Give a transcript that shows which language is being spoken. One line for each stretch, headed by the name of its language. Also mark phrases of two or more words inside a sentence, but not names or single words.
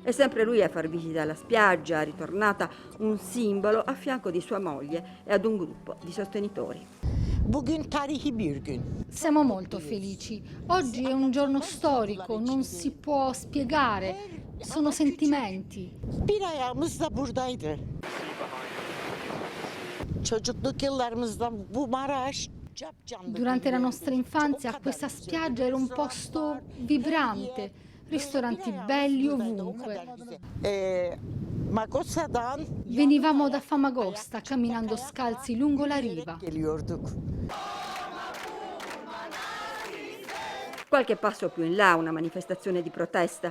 Italian: È sempre lui a far visita alla spiaggia, ritornata un simbolo a fianco di sua moglie e ad un gruppo di sostenitori. Siamo molto felici. Oggi è un giorno storico, non si può spiegare. Sono sentimenti.
Turkish: Bir ayağımız da buradaydı. Çocukluk yıllarımızdan bu Maraş capcanlı.
Italian: Durante la nostra infanzia questa spiaggia era un posto vibrante, ristoranti belli ovunque.
Turkish: Magosa'dan
Italian: Venivamo da Famagosta camminando scalzi lungo la riva.
Turkish: geliyorduk.
Italian: Qualche passo più in là, una manifestazione di protesta.